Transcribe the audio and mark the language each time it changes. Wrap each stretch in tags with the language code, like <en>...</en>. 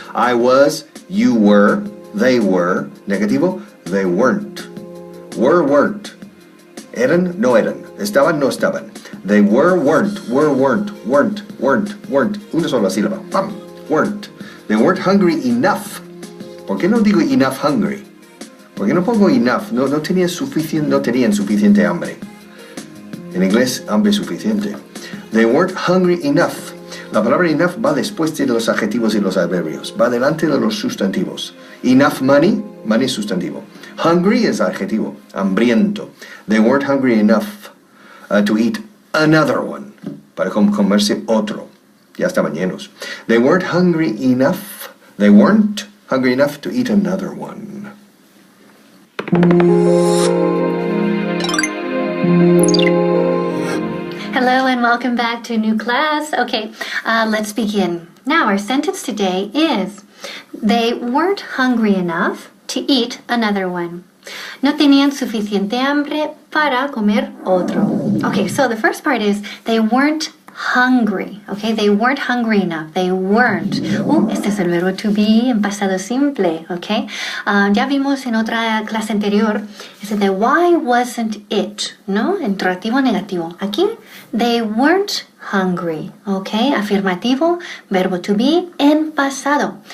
<en>I was, you were, they were.</en> <es>Negativo,</es> <en>they weren't. Weren't.</en> <es>Eran, no eran. Estaban, no estaban.</es> <en>They weren't.</en> <es>Una sola sílaba. ¡Pam!</es> <en>Weren't. They weren't hungry enough.</en> <es>¿Por qué no digo</es> <en>enough hungry?</en> <es>¿Por qué no pongo enough? No tenían suficiente hambre. En inglés, hambre suficiente.</es> <en>They weren't hungry enough.</en> <es>La palabra enough va después de los adjetivos y los adverbios. Va delante de los sustantivos.</es> <en>Enough money,</en> <es>money es sustantivo. Hungry es adjetivo, hambriento.</es> <en>They weren't hungry enough to eat another one.</en> <es>Para comerse otro. Ya estaban llenos.</es> <en>They weren't hungry enough. They weren't hungry enough to eat another one. Hello and welcome back to a new class. Okay, let's begin. Now our sentence today is, they weren't hungry enough to eat another one.</en> <es>No tenían suficiente hambre para comer otro.</es> <en>Okay, so the first part is, they weren't hungry. Okay, they weren't hungry enough. They weren't.</en> <es>Este es el verbo to be en pasado simple. Okay, ya vimos en otra clase anterior, es de</es> <en>why wasn't it,</en> <es>¿no? Interrogativo negativo. Aquí,</es> <en>they weren't hungry.</en> <es>Okay, afirmativo, verbo to be en pasado.</es>